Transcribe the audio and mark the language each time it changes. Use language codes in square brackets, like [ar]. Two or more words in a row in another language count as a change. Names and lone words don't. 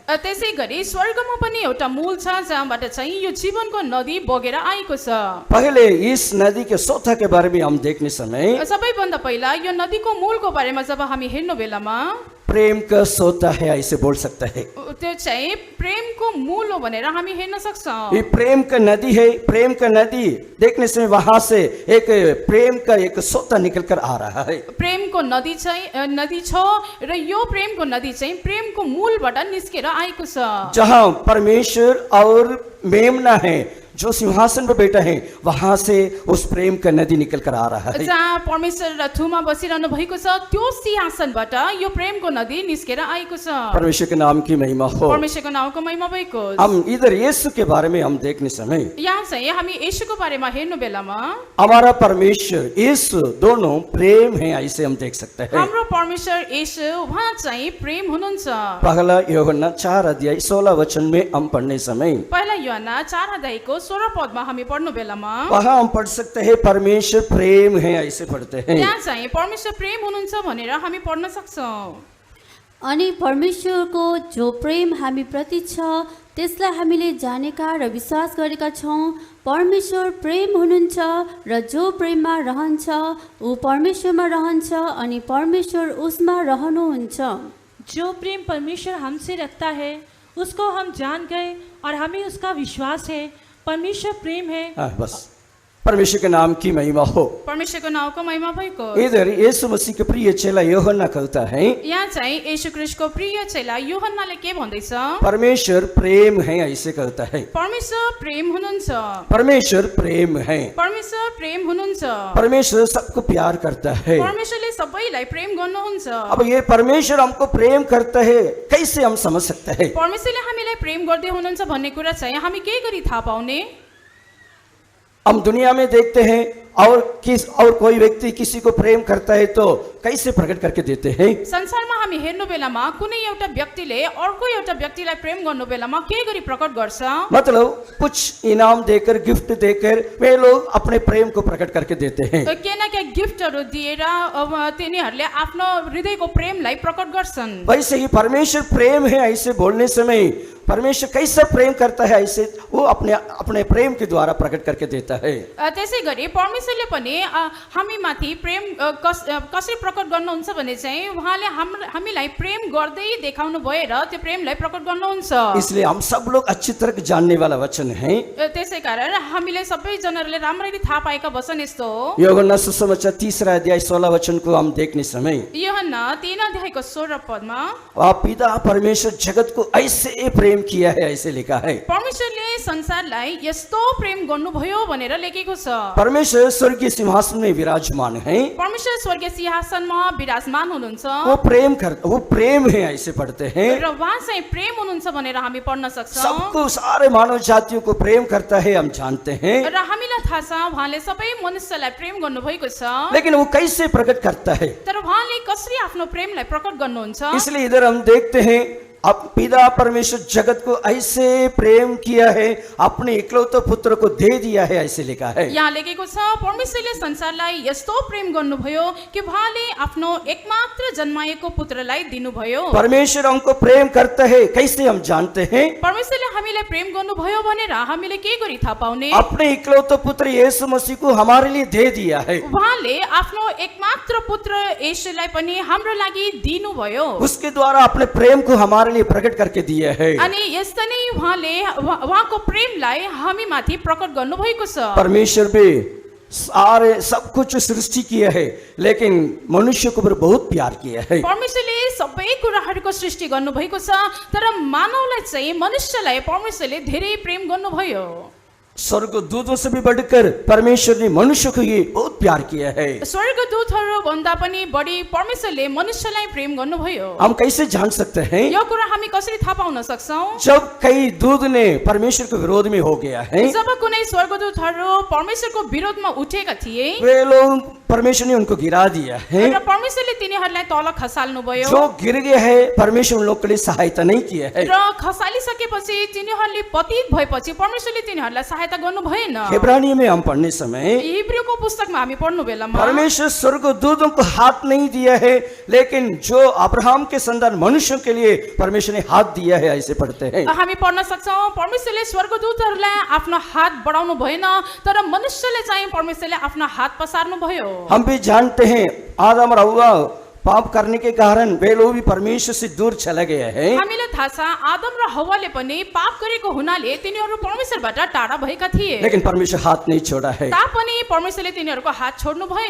[ne] त्यसै गरी स्वर्गमा पनि एउटा मूल छ जहाँबाट चाहिँ यो जीवनको नदी बगेर आएको छ। [hi] पहले इस नदी के सोता के बारे में हम देखने समय, [ne] सबैभन्दा पहिला यो नदीको मूलको बारेमा जब हामी हेर्नु बेलामा [hi] प्रेम का सोता है ऐसे बोल सकता है। [ne] त्यो चाहिँ प्रेमको मूल हो भनेर हामी हेर्न सक्छौँ। [hi] ये प्रेम का नदी है। प्रेम का नदी देखने से वहां से एक प्रेम का एक सोता निकल कर आ रहा है। [ne] प्रेमको नदी चाहिँ नदी छ र यो प्रेमको नदी चाहिँ प्रेमको मूलबाट निस्केर आएको छ। [hi] जहां परमेश्वर और मेमना है जो सिंहासन पर बैठा है, वहां से उस प्रेम का नदी निकल कर आ रहा है। [ne] जहाँ परमेश्वर र थुमा बसिरहनु भएको छ त्यो सिंहासनबाट यो प्रेमको नदी निस्केर आएको छ। [hi] परमेश्वर के नाम की महिमा हो। [ne] परमेश्वरको नामको महिमा भएको। [hi] हम इधर यीशु के बारे में हम देखने समय, [ne] यहाँ चाहिँ हामी येशूको बारेमा हेर्नु बेलामा [hi] हमारा परमेश्वर यीशु दोनों प्रेम है ऐसे हम देख सकते हैं। [ne] हाम्रो परमेश्वर येशू उहाँ चाहिँ प्रेम हुनुहुन्छ। [hi] पहला यूहन्ना 4 अध्याय 16 वचन में हम पढ़ने समय, [ne] पहिला यूहन्ना 4 अध्यायको 16 पदमा हामी पढ्नु बेलामा [hi] वहां हम पढ़ सकते हैं परमेश्वर प्रेम है ऐसे पढ़ते हैं। [ne] त्यहाँ चाहिँ परमेश्वर प्रेम हुनुहुन्छ भनेर हामी पढ्न सक्छौँ। अनि परमेश्वरको जो प्रेम हामी प्रति छ त्यसलाई हामीले जानेका र विश्वास गरेका छौँ। परमेश्वर प्रेम हुनुहुन्छ र जो प्रेममा रहन्छ ऊ परमेश्वरमा रहन्छ अनि परमेश्वर उसमा रहनुहुन्छ। [hi] जो प्रेम परमेश्वर हमसे रखता है उसको हम जान गए और हमें उसका विश्वास है। परमेश्वर प्रेम है। बस परमेश्वर के नाम की महिमा हो। [ne] परमेश्वरको नामको महिमा भएको। [hi] इधर यीशु मसीह के प्रिय चेला यूहन्ना कहता है, [ne] यहाँ चाहिँ येशू ख्रीष्टको प्रिय चेला यूहन्नाले के भन्दैछ? [hi] परमेश्वर प्रेम है ऐसे कहता है। [ne] परमेश्वर प्रेम हुनुहुन्छ। [hi] परमेश्वर प्रेम है। [ne] परमेश्वर प्रेम हुनुहुन्छ। [hi] परमेश्वर सबको प्यार करता है। [ne] परमेश्वरले सबैलाई प्रेम गर्नुहुन्छ। [hi] अब ये परमेश्वर हमको प्रेम करता है कैसे हम समझ सकते हैं? [ne] परमेश्वरले हामीलाई प्रेम गर्दै हुनुहुन्छ भन्ने कुरा चाहिँ हामी के गरी थाहा पाउने? [hi] हम दुनिया में देखते हैं और कोई व्यक्ति किसी को प्रेम करता है तो कैसे प्रकट करके देते हैं? [ne] संसारमा हामी हेर्नु बेलामा कुनै एउटा व्यक्तिले अर्को एउटा व्यक्तिलाई प्रेम गर्नु बेलामा के गरी प्रकट गर्छ? [hi] मतलब कुछ इनाम देकर, गिफ्ट देकर वे लोग अपने प्रेम को प्रकट करके देते हैं। [ne] के न के गिफ्टहरू दिएर तिनीहरूले आफ्नो हृदयको प्रेमलाई प्रकट गर्छन्। [hi] वैसे ही परमेश्वर प्रेम है ऐसे बोलने समय परमेश्वर कैसा प्रेम करता है ऐसे वो अपने प्रेम के द्वारा प्रकट करके देता है। [ne] त्यसै गरी परमेश्वरले पनि हामी माथि प्रेम कसरी प्रकट गर्नुहुन्छ भने चाहिँ उहाँले हामीलाई प्रेम गर्दै देखाउनु भएर त्यो प्रेमलाई प्रकट गर्नुहुन्छ। [hi] इसलिए हम सब लोग अच्छी तरह जानने वाला वचन है। [ne] त्यसै कारण हामीले सबैजनाले राम्ररी थाहा पाएका वचन यस्तो हो। [hi] यूहन्ना सुसमाचार 3 अध्याय 16 वचन को हम देखने समय, [ne] यूहन्ना 3 अध्यायको 16 पदमा, [hi] पिता परमेश्वर जगत को ऐसे प्रेम प्रेम किया है ऐसे लिखा है। [ne] परमेश्वरले संसारलाई यस्तो प्रेम गर्नुभयो भनेर लेखेको छ। [hi] परमेश्वर स्वर्गीय सिंहासन में विराजमान है, [ne] परमेश्वर स्वर्गीय सिंहासनमा विराजमान हुनुहुन्छ [hi] वो प्रेम है ऐसे पढ़ते हैं। [ne] र उहाँ चाहिँ प्रेम हुनुहुन्छ भनेर हामी पढ्न सक्छौँ। [hi] सबको सारे मानव जातियों को प्रेम करता है हम जानते हैं, [ne] र हामीलाई थाहा छ उहाँले सबै मनुष्यलाई प्रेम गर्नुभएको छ। [hi] लेकिन वो कैसे प्रकट करता है, [ne] तर उहाँले कसरी आफ्नो प्रेमलाई प्रकट गर्नुहुन्छ? [hi] इसलिए इधर हम देखते हैं अब पिता परमेश्वर जगत को ऐसे प्रेम किया है, अपने इकलौते पुत्र को दे दिया है ऐसे लिखा है। [ne] यहाँ लेखेको छ परमेश्वरले संसारलाई यस्तो प्रेम गर्नुभयो कि उहाँले आफ्नो एकमात्र जन्माएको पुत्रलाई दिनुभयो। [hi] परमेश्वर हमको प्रेम करता है कैसे हम जानते हैं? [ne] परमेश्वरले हामीलाई प्रेम गर्नुभयो भनेर हामीले के गरी थाहा पाउने? [hi] अपने इकलौते पुत्र यीशु मसीह को हमारे लिए दे दिया है। [ne] उहाँले आफ्नो एकमात्र पुत्र येशूलाई पनि हाम्रो लागि दिनुभयो। [hi] उसके द्वारा अपने प्रेम को हमारे लिए प्रकट करके दिया है। [ne] अनि यस्तो नै उहाँले उहाँको प्रेमलाई हामी माथि प्रकट गर्नुभएको छ। [hi] परमेश्वर भी सारे सब कुछ सृष्टि किया है, लेकिन मनुष्य को बहुत प्यार किया है। [ne] परमेश्वरले सबै कुराहरूको सृष्टि गर्नुभएको छ, तर मानवलाई चाहिँ मनुष्यलाई परमेश्वरले धेरै प्रेम गर्नुभयो। [hi] स्वर्गदूतों से भी बढ़कर परमेश्वर ने मनुष्य को ही बहुत प्यार किया है। [ne] स्वर्गदूतहरू भन्दा पनि बढी परमेश्वरले मनुष्यलाई प्रेम गर्नुभयो। [hi] हम कैसे जान सकते हैं? [ne] यो कुरा हामी कसरी थाहा पाउन सक्छौं? [hi] जब कई दूत ने परमेश्वर के विरोध में हो गया है, [ne] जब कुनै स्वर्गदूतहरू परमेश्वरको विरोधमा उठेका थिए, [hi] वे लोग परमेश्वर ने उनको गिरा दिया है। [ne] र परमेश्वरले तिनीहरूलाई तल खसाल्नुभयो। [hi] जो गिर गया है परमेश्वर उन लोग के लिए सहायता नहीं किया है। [ne] र खसालिसकेपछि तिनीहरूले पतित भएपछि परमेश्वरले तिनीहरूलाई सहायता गर्नु भएन। [hi] इब्रानी में हम पढ़ने समय [ne] हिब्रूको पुस्तकमा हामी पढ्नु बेलामा [hi] परमेश्वर स्वर्गदूतों को हाथ नहीं दिया है, लेकिन जो अब्राहम के संतान मनुष्यों के लिए परमेश्वर ने हाथ दिया है ऐसे पढ़ते हैं। [ne] हामी पढ्न सक्छौं परमेश्वरले स्वर्गदूतहरूलाई आफ्नो हात बढाउनु भएन, तर मनुष्यले चाहिँ परमेश्वरले आफ्नो हात पसार्नु भयो। [hi] हम भी जानते हैं आदम और हव्वा पाप करने के कारण वे लोग भी परमेश्वर से दूर चले गए हैं। [ne] हामीलाई थाहा छ आदम र हव्वाले पनि पाप गरेको हुनाले तिनीहरू परमेश्वरबाट टाढा भएका थिए, [hi] लेकिन परमेश्वर हाथ नहीं छोड़ा है। [ne] तापनि परमेश्वरले तिनीहरूको हात छोड्नु भएन।